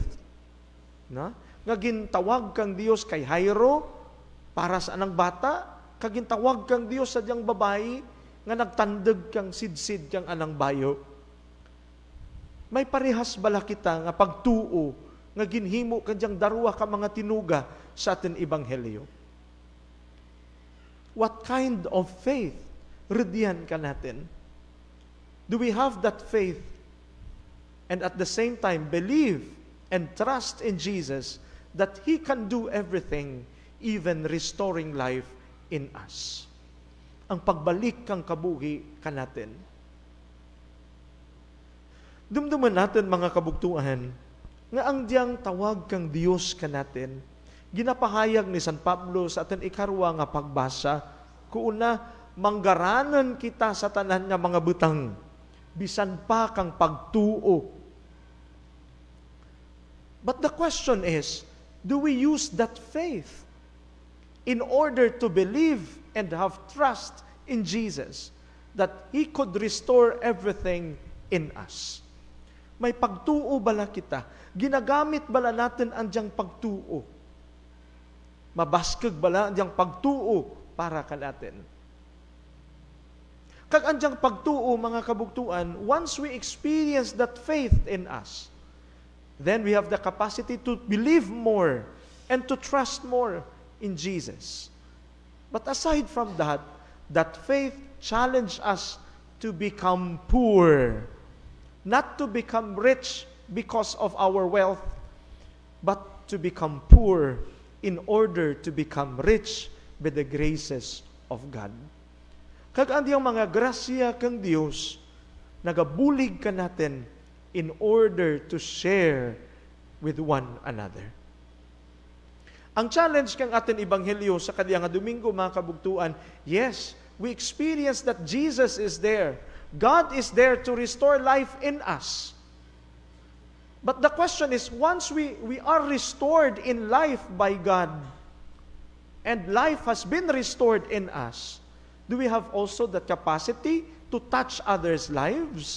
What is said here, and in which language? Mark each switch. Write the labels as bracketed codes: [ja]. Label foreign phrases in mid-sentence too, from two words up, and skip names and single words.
[krj] Na? Nga gintawag kang Dios kay Jairo para sa anang bata, kag gintawag kang Dios sa diyang babae nga nagtandeg kang sidsid kang anang bayo. May parehas bala kita nga pagtuo nga ginhimo kadyang darwa ka mga tinuga sa atin ebanghelyo. [en] What kind of faith [krj] rediyan ka natin? [en] Do we have that faith and at the same time believe and trust in Jesus that He can do everything, even restoring life in us? [krj] Ang pagbalik kang kabuhi ka natin. Dumduman natin mga kabugtuhan, nga ang diyang tawag kang Diyos ka natin, ginapahayag ni San Pablo sa atin ikarwa nga pagbasa, kuuna, manggaranan kita sa tanan nga mga butang, bisan pa kang pagtuo. [en] But the question is, do we use that faith in order to believe and have trust in Jesus that He could restore everything in us? [krj] May pagtuo bala kita? Ginagamit bala natin ang diyang pagtuo? Mabaskag bala ang diyang pagtuo para ka natin? Kag ang diyang pagtuo, mga kabugtuan, [en] once we experience that faith in us, then we have the capacity to believe more and to trust more in Jesus. But aside from that, that faith challenged us to become poor. Not to become rich because of our wealth, but to become poor in order to become rich by the graces of God. [krj] Kag andiyang mga grasya kang Dios, nagabulig ka natin [en] in order to share with one another. [krj] Ang challenge kang atin ebanghelyo sa kadiyang nga Domingo, mga kabugtuan, [en] yes, we experience that Jesus is there. God is there to restore life in us. But the question is, once we are restored in life by God, and life has been restored in us, do we have also the capacity to touch others' lives?